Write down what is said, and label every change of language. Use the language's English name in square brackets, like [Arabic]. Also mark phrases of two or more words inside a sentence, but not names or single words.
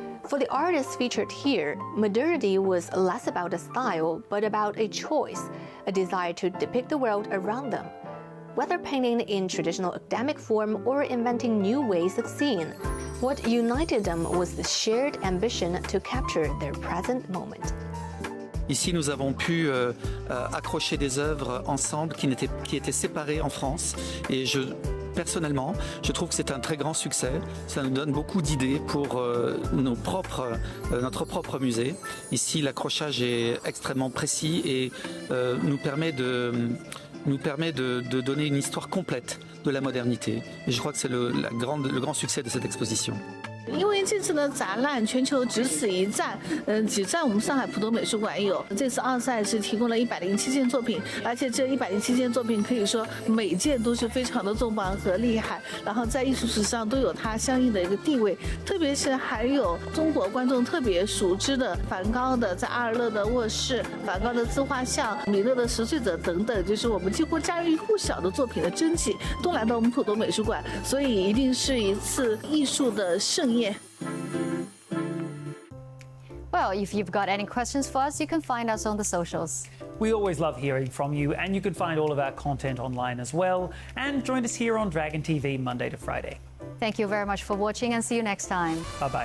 [English] For the artists featured here, modernity was less about a style, but about a choice, a desire to depict the world around them. Whether painting in traditional academic form or inventing new ways of seeing, what united them was the shared ambition to capture their present moment. [French] Ici, nous avons pu accrocher des œuvres ensemble qui étaient séparées en France. Et personnellement, je trouve que c'est un très grand succès. Ça nous donne beaucoup d'idées pour notre propre musée. Ici, l'accrochage est extrêmement précis et nous permet de donner une histoire complète de la modernité. Et je crois que c'est le grand succès de cette exposition. [Chinese] 因为这次的展览全球只此一站，只在我们上海浦东美术馆有。这次奥赛是提供了107件作品，而且这107件作品可以说每件都是非常的重磅和厉害，然后在艺术史上都有它相应的一个地位。特别是还有中国观众特别熟知的梵高的在阿尔勒的卧室、梵高的自画像、米勒的拾穗者等等，就是我们几乎家喻户晓的作品的真迹，都来到我们浦东美术馆，所以一定是一次艺术的盛宴。 [English] Well, if you've got any questions for us, you can find us on the socials. We always love hearing from you, and you can find all of our content online as well. And join us here on Dragon TV Monday to Friday. Thank you very much for watching and see you next time.